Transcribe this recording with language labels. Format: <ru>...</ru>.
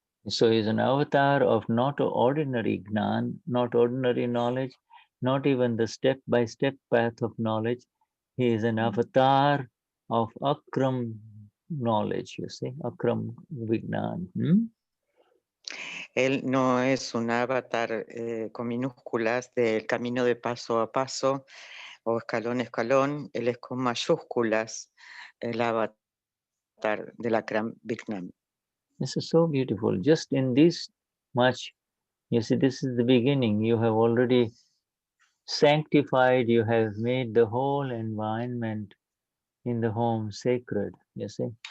<en>So he's an avatar of not ordinary Gnan, not ordinary knowledge, not even the step-by-step path of knowledge. He is an avatar of Akram knowledge, you see, Akram Vignan.</en> <es>Él no es un avatar con minúsculas del camino de paso a paso o escalón a escalón, él es con mayúsculas el avatar del Akram Vignan.</es> <en>This is so beautiful. Just in this much, you see, this is the beginning. You have already sanctified, you have made the whole environment in the home sacred, you see.</en>